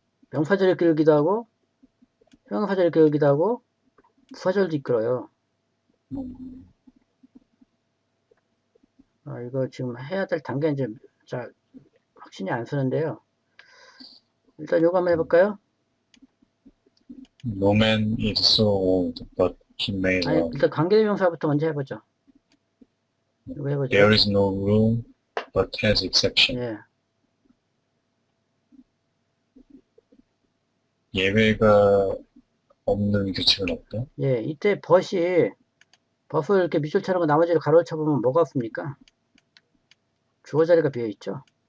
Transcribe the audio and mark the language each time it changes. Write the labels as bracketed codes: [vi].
[ko] 명사절을 이끌기도 하고 형용사절을 이끌기도 하고 부사절도 이끌어요. 이거 지금 해야 될 단계는 이제 잘 확신이 안 서는데요. 일단 요거 한번 해볼까요? [en] No man is so old, but he may [ko] 아니, [en] run. [ko] 일단 관계대명사부터 먼저 해보죠. 이거 해보죠. [en] There is no rule, but has exception. [ko] 예, 예외가 없는 규칙은 없다. 예, 이때 벗을 이렇게 밑줄 쳐놓고 나머지를 가로를 쳐보면 뭐가 없습니까? 주어 자리가 비어있죠?